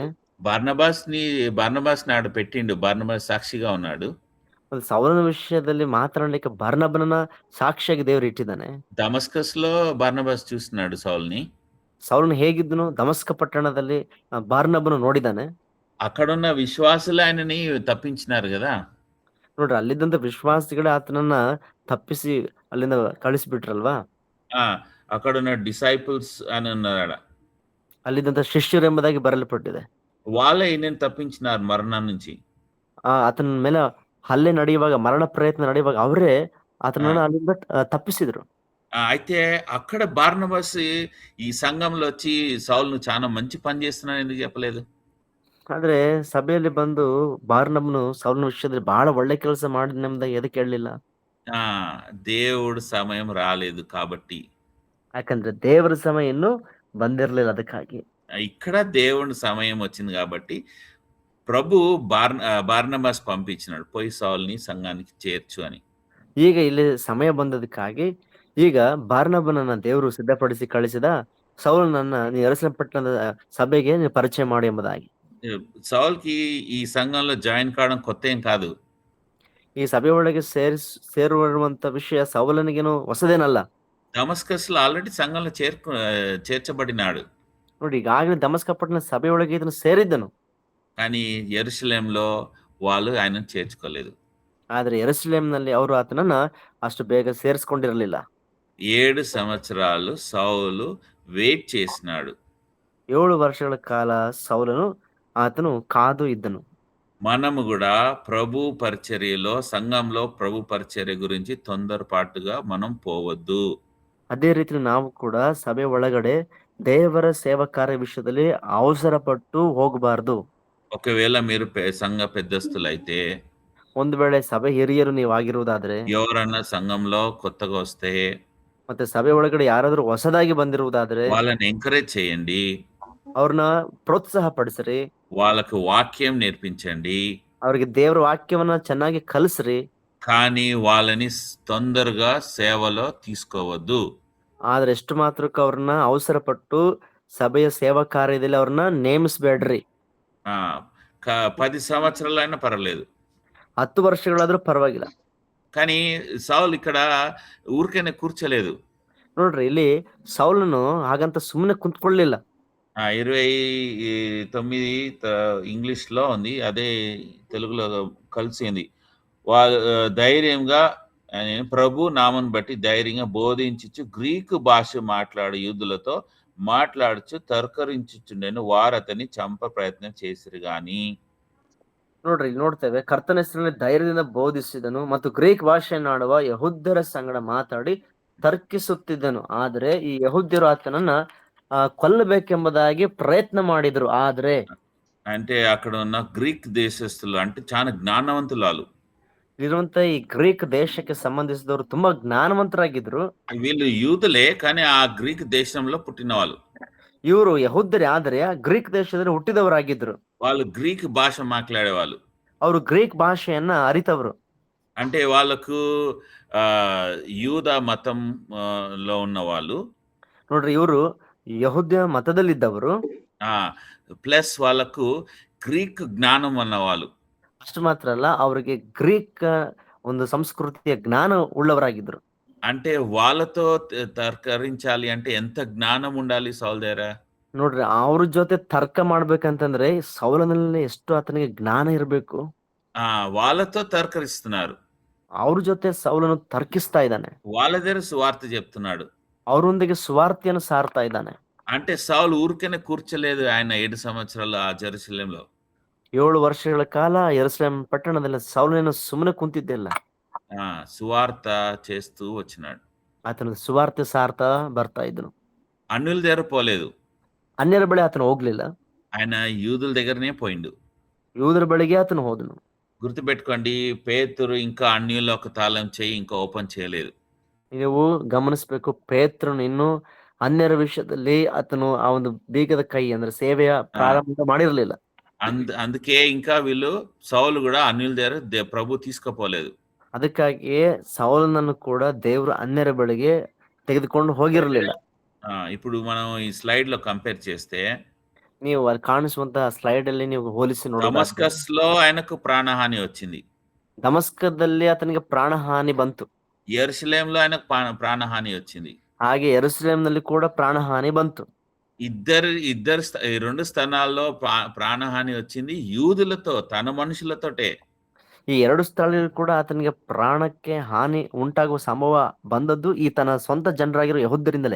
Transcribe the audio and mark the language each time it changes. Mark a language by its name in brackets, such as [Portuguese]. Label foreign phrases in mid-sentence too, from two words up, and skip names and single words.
[Telugu] బర్నబాస్ని ఆడ పెట్టిండు. బర్నబాస్ సాక్షిగా ఉన్నాడు. [Kannada] ಸೌಲನ ವಿಷಯದಲ್ಲಿ ಮಾತನಾಡಲಿಕ್ಕೆ ಬರ್ನಬನನ್ನ ಸಾಕ್ಷಿಯಾಗಿ ದೇವರು ಇಟ್ಟಿದ್ದಾನೆ. [Telugu] దమస్కస్ లో బర్నబాస్ చూస్తున్నాడు సౌల్ని. [Kannada] ಸೌಲನು ಹೇಗಿದ್ದನು ದಮಸ್ಕ ಪಟ್ಟಣದಲ್ಲಿ ಬಾರ್ನಬನು ನೋಡಿದ್ದಾನೆ. [Telugu] అక్కడున్న విశ్వాసులు ఆయనని తప్పించినారు కదా. [Kannada] ನೋಡ್ರಿ ಅಲ್ಲಿದ್ದಂತ ವಿಶ್ವಾಸಿಗಳೇ ಆತನನ್ನ ತಪ್ಪಿಸಿ ಅಲ್ಲಿಂದ ಕಳಿಸ್ಬಿಟ್ರಲ್ವಾ. [Telugu] అక్కడున్న డిసైపుల్స్ అని ఉన్నాడు. [Kannada] ಅಲ್ಲಿದ್ದಂತ ಶಿಷ್ಯರು ಎಂಬುದಾಗಿ ಬರಲ್ಪಟ್ಟಿದೆ. [Telugu] వాళ్ళే ఈయనని తప్పించినారు మరణం నుంచి. [Kannada] ಆತನ ಮೇಲೆ ಹಲ್ಲೆ ನಡೆಯುವಾಗ, ಮರಣ ಪ್ರಯತ್ನ ನಡೆಯುವಾಗ ಅವರೇ ಆತನನ್ನ ಅಲ್ಲಿಂದ ತಪ್ಪಿಸಿದ್ರು. [Telugu] అయితే అక్కడ బార్నబాస్ ఈ సంఘంలో వచ్చి సౌలును చాలా మంచి పని చేస్తున్నాను ఎందుకు చెప్పలేదు? [Kannada] ಆದ್ರೆ ಸಭೆಯಲ್ಲಿ ಬಂದು ಬಾರ್ನಬನು ಸೌಲನ ವಿಷಯದಲ್ಲಿ ಬಹಳ ಒಳ್ಳೆ ಕೆಲಸ ಮಾಡಿದ ಎದಕ್ಕೆ ಹೇಳಲಿಲ್ಲ? [Telugu] దేవుడు సమయం రాలేదు కాబట్టి. [Kannada] ಯಾಕಂದ್ರೆ ದೇವರ ಸಮಯ ಇನ್ನೂ ಬಂದಿರಲಿಲ್ಲ, ಅದಕ್ಕಾಗಿ. [Telugu] ఇక్కడ దేవుని సమయం వచ్చింది కాబట్టి ప్రభు బార్నబాస్ పంపించినాడు, పోయి సౌల్ని సంఘానికి చేర్చు అని. [Kannada] ಈಗ ಇಲ್ಲಿ ಸಮಯ ಬಂದದಕ್ಕಾಗಿ ಈಗ ಬಾರ್ನಬನನ್ನ ದೇವರು ಸಿದ್ಧಪಡಿಸಿ ಕಳಿಸಿದ, ಸೌಲನನ್ನ ನೀ ಯೆರೂಸಲೇಮ್ ಸಭೆಗೆ ನೀನು ಪರಿಚಯ ಮಾಡು ಎಂಬುದಾಗಿ. [Telugu] సౌల్కి ఈ సంఘంలో జాయిన్ కావడం కొత్త ఏం కాదు. [Kannada] ಈ ಸಭೆ ಒಳಗೆ ಸೇರುವಂತ ವಿಷಯ ಸೌಲನಿಗೇನು ಹೊಸದೇನಲ್ಲ. [Telugu] దమస్కస్ లో ఆల్రెడీ సంఘంలో చేర్చబడినాడు. [Kannada] ನೋಡಿ ಈಗಾಗಲೇ ದಮಸ್ಕ ಪಟ್ಟಣ ಸಭೆ ಒಳಗೆ ಇದನ್ನು ಸೇರಿದ್ದನು. [Telugu] కానీ యెరూషలేంలో వాళ్ళు ఆయనను చేర్చుకోలేదు. [Kannada] ಆದ್ರೆ ಯೆರೂಸಲೇಮಿನಲ್ಲಿ ಅವರು ಆತನನ್ನ ಅಷ್ಟು ಬೇಗ ಸೇರಿಸ್ಕೊಂಡಿರಲಿಲ್ಲ. [Telugu] 7 సంవత్సరాలు సౌలు వెయిట్ చేసినాడు. [Kannada] 7 ವರ್ಷಗಳ ಕಾಲ ಸೌಲನು ಆತನು ಕಾದು ಇದ್ದನು. [Telugu] మనము కూడా ప్రభు పరిచర్యలో, సంఘంలో ప్రభు పరిచర్య గురించి తొందరపాటుగా మనం పోవద్దు. [Kannada] ಅದೇ ರೀತಿ ನಾವು ಕೂಡ ಸಭೆ ಒಳಗಡೆ ದೇವರ ಸೇವಾ ಕಾರ್ಯ ವಿಷಯದಲ್ಲಿ ಅವಸರ ಪಟ್ಟು ಹೋಗಬಾರ್ದು. [Telugu] ఒకవేళ మీరు సంఘ పెద్దస్తులైతే, [Kannada] ಒಂದು ವೇಳೆ ಸಭೆ ಹಿರಿಯರು ನೀವು ಆಗಿರುವುದಾದ್ರೆ, [Telugu] ఎవరన్నా సంఘంలో కొత్తగా వస్తే, [Kannada] ಮತ್ತೆ ಸಭೆ ಒಳಗಡೆ ಯಾರಾದ್ರೂ ಹೊಸದಾಗಿ ಬಂದಿರುವುದಾದ್ರೆ [Telugu] వాళ్ళని ఎంకరేజ్ చేయండి. [Kannada] ಅವ್ರನ್ನ ಪ್ರೋತ್ಸಾಹ ಪಡಿಸ್ರಿ. [Telugu] వాళ్ళకు వాక్యం నేర్పించండి. [Kannada] ಅವ್ರಿಗೆ ದೇವರ ವಾಕ್ಯವನ್ನ ಚೆನ್ನಾಗಿ ಕಲಿಸ್ರಿ. [Telugu] కానీ వాళ్ళని తొందరగా సేవలో తీసుకోవద్దు. [Kannada] ಆದ್ರೆ ಎಷ್ಟು ಮಾತ್ರಕ್ಕೆ ಅವ್ರನ್ನ ಅವಸರ ಪಟ್ಟು ಸಭೆಯ ಸೇವಾ ಕಾರ್ಯದಲ್ಲಿ ಅವ್ರನ್ನ ನೇಮಿಸ್ಬೇಡ್ರಿ. [Telugu] 10 సంవత్సరాలైనా పర్వాలేదు, [Kannada] 10 ವರ್ಷಗಳಾದ್ರೂ ಪರವಾಗಿಲ್ಲ. [Telugu] కానీ సౌలు ఇక్కడ ఊరికేనే కూర్చోలేదు. [Kannada] ನೋಡ್ರಿ ಇಲ್ಲಿ ಸೌಲನು ಹಾಗಂತ ಸುಮ್ಮನೆ ಕುಂತ್ಕೊಳ್ಳಿಲ್ಲ. [Telugu] 29 ఇంగ్లీష్ లో ఉంది, అదే తెలుగులో కలిసింది. వాళ్ళు ధైర్యంగా ప్రభు నామం బట్టి ధైర్యంగా బోధించుచు గ్రీకు భాష మాట్లాడు యూదులతో మాట్లాడుచు తర్కరించుచుండెను. వారు అతన్ని చంప ప్రయత్నం చేసిరు గాని. [Kannada] ನೋಡ್ರಿ ಇಲ್ಲಿ ನೋಡ್ತೇವೆ, ಕರ್ತನ ಹೆಸರಿನಲ್ಲಿ ಧೈರ್ಯದಿಂದ ಬೋಧಿಸಿದನು ಮತ್ತು ಗ್ರೀಕ್ ಭಾಷೆಯನ್ನಾಡುವ ಯಹೂದ್ಯರ ಸಂಗಡ ಮಾತಾಡಿ ತರ್ಕಿಸುತ್ತಿದ್ದನು. ಆದ್ರೆ ಈ ಯಹೂದ್ಯರು ಆತನನ್ನ కొల్లಬೇಕೆಂಬುದಾಗಿ ಪ್ರಯತ್ನ ಮಾಡಿದ್ರು. ಆದ್ರೆ [Telugu] అంటే అక్కడ ఉన్న గ్రీక్ దేశస్తులు అంటే చాలా జ్ఞానవంతులు. వాళ్ళు [Kannada] ಇರುವಂತ ಈ ಗ್ರೀಕ್ ದೇಶಕ್ಕೆ ಸಂಬಂಧಿಸಿದವರು ತುಂಬಾ ಜ್ಞಾನವಂತರಾಗಿದ್ರು. [Telugu] వీళ్ళు యూదులే, కానీ ఆ గ్రీక్ దేశంలో పుట్టిన వాళ్ళు. [Kannada] ಇವರು ಯಹೂದ್ಯರೇ, ಆದರೆ ಆ ಗ್ರೀಕ್ ದೇಶದಲ್ಲಿ ಹುಟ್ಟಿದವರಾಗಿದ್ರು. [Telugu] వాళ్ళు గ్రీక్ భాష మాట్లాడేవాళ్ళు. [Kannada] ಅವರು ಗ್ರೀಕ್ ಭಾಷೆಯನ್ನ ಅರಿತವರು. [Telugu] అంటే వాళ్ళకు యూద మతం లో ఉన్న వాళ్ళు. [Kannada] ನೋಡ್ರಿ, ಇವರು ಯಹೂದ್ಯ ಮತದಲ್ಲಿದ್ದವರು, [Telugu] ప్లస్ వాళ్ళకు గ్రీక్ జ్ఞానం అన్నవాళ్ళు. [Kannada] ಅಷ್ಟು ಮಾತ್ರ ಅಲ್ಲ, ಅವರಿಗೆ ಗ್ರೀಕ್ ಒಂದು ಸಂಸ್ಕೃತಿಯ ಜ್ಞಾನ ಉಳ್ಳವರಾಗಿದ್ರು. [Telugu] అంటే వాళ్ళతో తర్కరించాలి అంటే ఎంత జ్ఞానం ఉండాలి సౌల్ దగ్గర. [Kannada] ನೋಡ್ರಿ, ಅವ್ರ ಜೊತೆ ತರ್ಕ ಮಾಡ್ಬೇಕಂತಂದ್ರೆ ಸೌಲನಲ್ಲಿ ಎಷ್ಟು ಆತನಿಗೆ ಜ್ಞಾನ ಇರಬೇಕು. [Telugu] వాళ్ళతో తర్కరిస్తున్నారు. [Kannada] ಅವ್ರ ಜೊತೆ ಸೌಲನು తర్కిస్తా ಇದ್ದಾನೆ. [Telugu] వాళ్ళ దగ్గర సువార్త చెప్తున్నాడు. [Kannada] ಅವರೊಂದಿಗೆ ಸುವಾರ್ತೆಯನ್ನು ಸಾರ್ತಾ ಇದ್ದಾನೆ. [Telugu] అంటే సౌలు ఊరికనే కూర్చోలేదు ఆయన 7 సంవత్సరాలు ఆ జెరూసలేంలో. [Kannada] 7 ವರ್ಷಗಳ ಕಾಲ ಯೆರೂಸಲೇಮ್ ಪಟ್ಟಣದಲ್ಲಿ ಸೌಲನು ಸುಮ್ಮನೆ ಕುಂತಿದ್ದಿಲ್ಲ. [Telugu] సువార్త చేస్తూ వచ్చినాడు. [Kannada] ಆತನು ಸುವಾರ್ತೆ ಸಾರ್ತಾ ಬರ್ತಾ ಇದ್ದನು. [Telugu] అన్యుల దగ్గర పోలేదు. [Kannada] ಅನ್ಯರ ಬಳಿ ಆತನು ಹೋಗ್ಲಿಲ್ಲ. [Telugu] ఆయన యూదుల దగ్గరనే పోయిండు. [Kannada] ಯೂದರ ಬಳಿಗೆ ಆತನು ಹೋದನು. [Telugu] గుర్తుపెట్టుకోండి, పేతురు ఇంకా అన్యుల ఒక తాళం చేయి ఇంకా ఓపెన్ చేయలేదు. [Kannada] ನೀವು ಗಮನಿಸಬೇಕು, ಪೇತ್ರನು ಇನ್ನು ಅನ್ಯರ ವಿಷಯದಲ್ಲಿ ಆತನು ಆ ಒಂದು ಬೀಗದ ಕೈ ಅಂದ್ರೆ ಸೇವೆಯ ಪ್ರಾರಂಭ ಮಾಡಿರಲಿಲ್ಲ. [Telugu] అందుకే ఇంకా వీళ్ళు సౌలు కూడా అన్యుల దగ్గర ప్రభు తీసుకుపోలేదు. [Kannada] ಅದಕ್ಕಾಗಿಯೇ ಸೌಲನನ್ನು ಕೂಡ ದೇವರು ಅನ್ಯರ ಬಳಿಗೆ ತೆಗೆದುಕೊಂಡು ಹೋಗಿರಲಿಲ್ಲ. [Telugu] ఇప్పుడు మనం ಈ ಸ್ಲೈಡ್ లో కంపేర్ చేస్తే [Kannada] ನೀವು ಅಲ್ಲಿ ಕಾಣಿಸುವಂತಹ ಸ್ಲೈಡ್ ಅಲ್ಲಿ ನೀವು ಹೋಲಿಸಿ ನೋಡಿದ್ರೆ [Telugu] డమస్కస్ లో ఆయనకు ప్రాణహాని వచ్చింది. [Kannada] ದಮಸ್ಕದಲ್ಲಿ ಆತನಿಗೆ ಪ್ರಾಣಹಾನಿ ಬಂತು. [Telugu] యెరూషలేంలో ఆయనకు ప్రాణహాని వచ్చింది. [Kannada] ಹಾಗೆ ಯೆರೂಸಲೇಮಿನಲ್ಲಿ ಕೂಡ ಪ್ರಾಣಹಾನಿ ಬಂತು. [Telugu] రెండు స్థానాల్లో ప్రాణహాని వచ్చింది యూదులతో, తన మనుషులతోటే. [Kannada] ಈ ಎರಡು ಸ್ಥಳಗಳಲ್ಲಿ ಕೂಡ ಆತನಿಗೆ ಪ್ರಾಣಕ್ಕೆ ಹಾನಿ ಉಂಟಾಗುವ ಸಂಭವ ಬಂದದ್ದು ಈ ತನ್ನ ಸ್ವಂತ ಜನರಾಗಿರೋ ಯಹೂದ್ಯರಿಂದಲೇ.